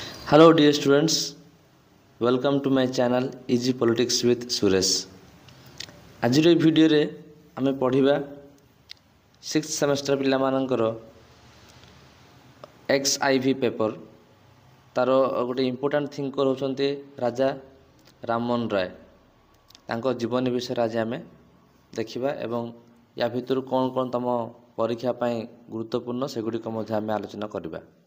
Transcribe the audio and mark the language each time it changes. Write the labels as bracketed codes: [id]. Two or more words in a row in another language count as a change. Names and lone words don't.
[en] Hello dear students, welcome to my channel Easy Politics with Suresh. [or] ଆଜିର ଏହି ଭିଡ଼ିଓରେ ଆମେ ପଢ଼ିବା 6th ସେମିଷ୍ଟର ପିଲାମାନଙ୍କର XIV ପେପର। ତାର ଗୋଟେ [en] important thinker [or] ହେଉଛନ୍ତି ରାଜା ରାମମୋହନ ରାୟ। ତାଙ୍କ ଜୀବନୀ ବିଷୟରେ ଆଜି ଆମେ ଦେଖିବା ଏବଂ ୟା ଭିତରୁ କ'ଣ କ'ଣ ତମ ପରୀକ୍ଷା ପାଇଁ ଗୁରୁତ୍ୱପୂର୍ଣ୍ଣ ସେଗୁଡ଼ିକ ମଧ୍ୟ ଆମେ ଆଲୋଚନା କରିବା।